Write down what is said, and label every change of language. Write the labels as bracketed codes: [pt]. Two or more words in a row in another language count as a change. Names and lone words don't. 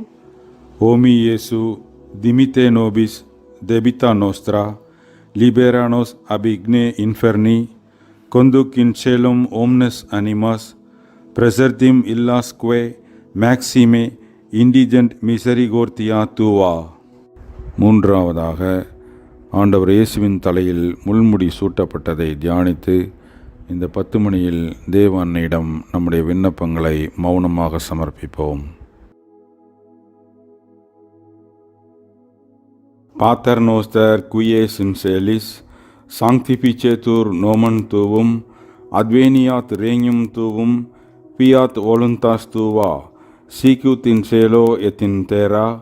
[la] O mi Iesu, dimite nobis debita nostra, libera nos ab igne inferni, conduc in caelum omnes animas, presertim illasque maxime indigent misericordia tua. [ta] மூன்றாவதாக ஆண்டவர் இயேசுவின் தலையில் முள்முடி சூட்டப்பட்டதை தியானித்து இந்த 10 மணியில் தேவ அன்னையிடம் நம்முடைய விண்ணப்பங்களை மௌனமாக சமர்ப்பிப்போம். [la] Pater noster qui es in celis, sanctificetur nomen tuum, adveniat regnum tuum, fiat voluntas tua, sic ut in cielo et in terra.